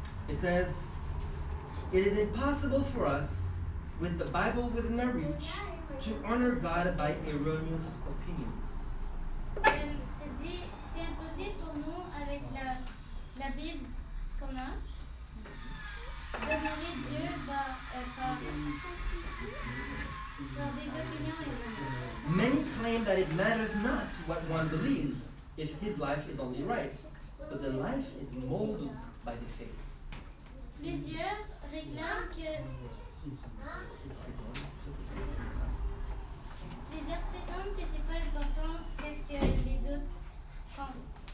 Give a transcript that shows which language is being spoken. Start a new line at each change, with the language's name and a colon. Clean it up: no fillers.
English: it says, "It is impossible for us, with the Bible within our reach, to honor God by erroneous opinions."
French: c'est dit, c'est impossible pour nous, avec la Bible qu'on a, d'honorer Dieu par des opinions erronées.
English: Many claim that it matters not what one believes if his life is only right, but the life is molded by the faith.
French: Plusieurs réclament que plusieurs prétendent que c'est pas important qu'est-ce que les autres pensent.